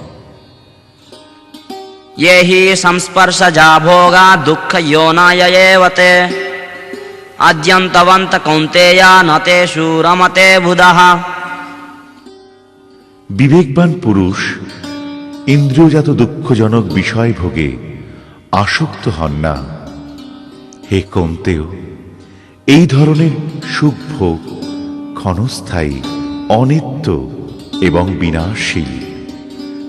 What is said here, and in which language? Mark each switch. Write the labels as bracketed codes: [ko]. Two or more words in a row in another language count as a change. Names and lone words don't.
[sa] ये हि संस्पर्शजा भोगा दुःख योनाय एव ते अद्यन्तवन्त कौन्तेय न तेषु रमते बुधः। [bn] বিবেকবান পুরুষ ইন্দ্রিয়জাত দুঃখজনক বিষয় ভোগে আসক্ত হন না। হে কৌন্তেয়, এই ধরনের সুখ ভোগ ক্ষণস্থায়ী, অনিত্য এবং বিনাশশীল।